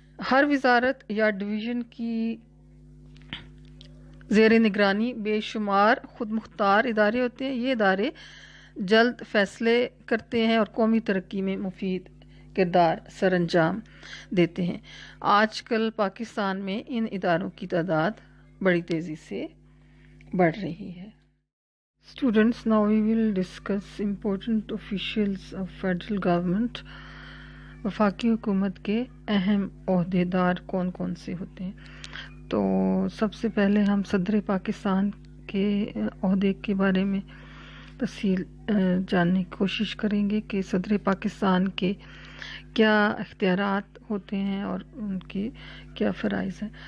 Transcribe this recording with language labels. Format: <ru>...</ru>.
<ur>ہر وزارت یا ڈویژن کی زیر نگرانی بے شمار خود مختار ادارے ہوتے ہیں. یہ ادارے جلد فیصلے کرتے ہیں اور قومی ترقی میں مفید کردار سر انجام دیتے ہیں. آج کل پاکستان میں ان اداروں کی تعداد بڑی تیزی سے بڑھ رہی ہے.</ur> <en>Students, now we will discuss important officials of federal government.</en> <ur>وفاقی حکومت کے اہم عہدیدار کون کون سے ہوتے ہیں؟ تو سب سے پہلے ہم صدر پاکستان کے عہدے کے بارے میں تفصیل جاننے کی کوشش کریں گے کہ صدر پاکستان کے کیا اختیارات ہوتے ہیں اور ان کے کیا فرائض ہیں.</ur>